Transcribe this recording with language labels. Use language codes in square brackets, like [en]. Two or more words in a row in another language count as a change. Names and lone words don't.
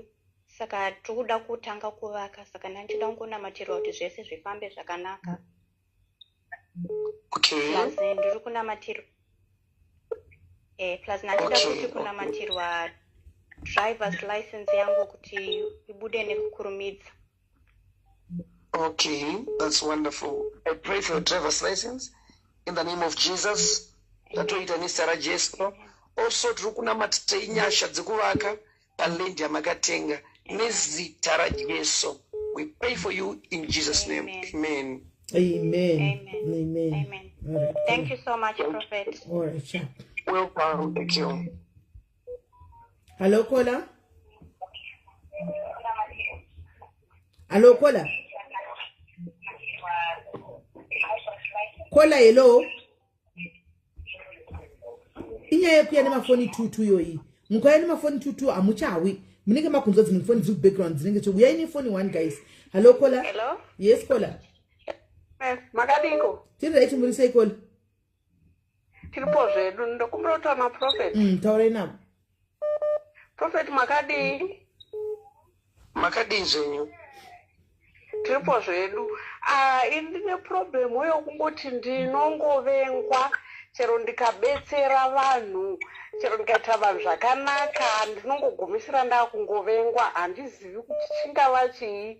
[sn] Saka tikuda kutanga kuvaka. Saka ndachida ngonamatirwa kuti zvese zvifambe zvakanaka. Okay. Plus ndiri kunamatirwa. Plus ndachida kuti kunamatirwa [en] driver's license [sn] yangu kuti ibude nekukurumidza. [en] Okay, that's wonderful. I pray for your driver's license in the name of Jesus. [sn] Tatoita nisara Jesu. Also turukunamatira inyasha dzekuvaka palendi yamakatenga nezita raJesu. [en] We pray for you in Jesus' name. Amen. Amen. Amen. Amen. All right. Thank you so much, Prophet. All right, sure. Welcome. Thank you. Hello, Kola. Hello, Kola. Kola, hello. [sn] Inyaya yekuya nemafoni 22 yoyi. Mukaya nemafoni 22 amuchawi. Munenge makunzwa dzimwe foni dziri background dzinenge cho. Uyai nefoni 1 guys. [en] Hello, Kola. Hello. Yes, Kola. [sn] Makadiko. Tiri right muri sei Kola. Tiripo zvedu ndokumbira kutaura naProphet. Taurai now. Prophet makadii. Makadii zvenyu. Tiripo zvedu. Ndine problem yokungoti ndinongovengwa chero ndikabetsera vanhu, chero ndikaita vanhu zvakanaka, ndinongogumisira ndakungovengwa, handizivi kuti chingava chii.